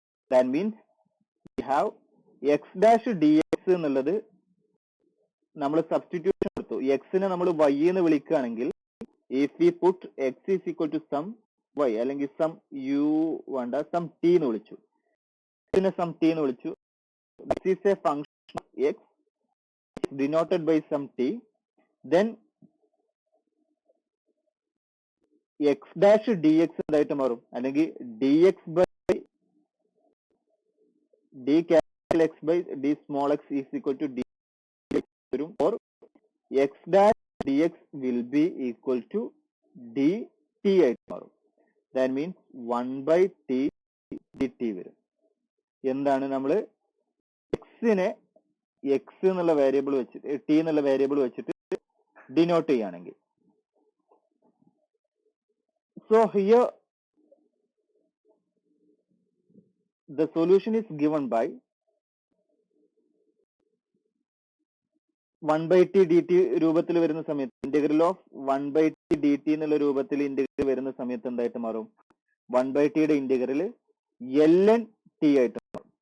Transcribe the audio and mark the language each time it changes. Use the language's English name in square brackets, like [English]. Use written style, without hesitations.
[English] that means we have x dash d x [Malayalam] എന്നുള്ളത് നമ്മൾ substitution കൊടുത്തു. എക്സിനെ നമ്മൾ വൈ എന്ന് വിളിക്കുകയാണെങ്കിൽ [English] if we put x is equal to some y [Malayalam] അല്ലെങ്കിൽ സം യു വേണ്ട സം ടി എന്ന് വിളിച്ചു, ഇതിനെ സം ടി എന്ന് വിളിച്ചു. [English] this is a function x denoted by some t, then x dash dx [Malayalam] എന്തായിട്ട് മാറും? അല്ലെങ്കിൽ [English] dx by d capital X by d small x is equal to dx [Malayalam] വരും. [English] or x dash dx will be equal to dt [Malayalam] ആയിട്ട് മാറും. [English] that means 1 by t dt [Malayalam] വരും. എന്താണ് നമ്മൾ എക്സിനെ X എന്നുള്ള വേരിയബിൾ വെച്ചിട്ട് ടി എന്നുള്ള വേരിയബിൾ വെച്ചിട്ട് ഡിനോട്ട് ചെയ്യുകയാണെങ്കിൽ. [English] so here the solution is given by [Malayalam] 1/t dt രൂപത്തിൽ വരുന്ന സമയത്ത് ഇന്റഗ്രൽ ഓഫ് 1/t dt എന്നുള്ള രൂപത്തിൽ ഇന്റഗ്രൽ വരുന്ന സമയത്ത് എന്തായിട്ട് മാറും? 1/t യുടെ ഇന്റഗ്രൽ ln t ആയിട്ട് മാറും.